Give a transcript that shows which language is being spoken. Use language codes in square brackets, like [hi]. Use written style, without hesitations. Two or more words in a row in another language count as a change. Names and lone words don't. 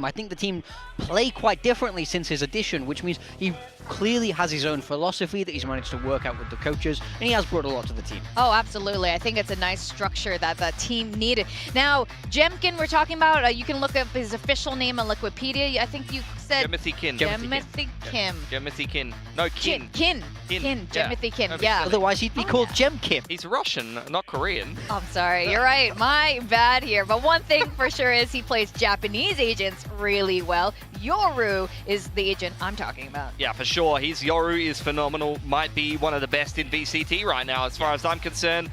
[en] I think the team play quite differently since his addition, which means he clearly has his own philosophy that he's managed to work out with the coaches, and he has brought a lot to the team. Oh, absolutely. I think it's a nice structure that the team needed. Now, Jemkin, we're talking about, you can look up his official name on Wikipedia. I think you said... Jemothy Kin. Jemothy Kim. Jemothy Kin. No, Kin. Kin. Jemothy Kim, yeah. Otherwise, he'd be called Jem Kim. He's Russian, not Korean. I'm sorry, you're right. My bad here. But one thing for sure is he plays Japanese agents really well. Yoru is the agent I'm talking about. Yeah, for sure. Yoru is phenomenal. Might be one of the best in VCT right now, as far as I'm concerned.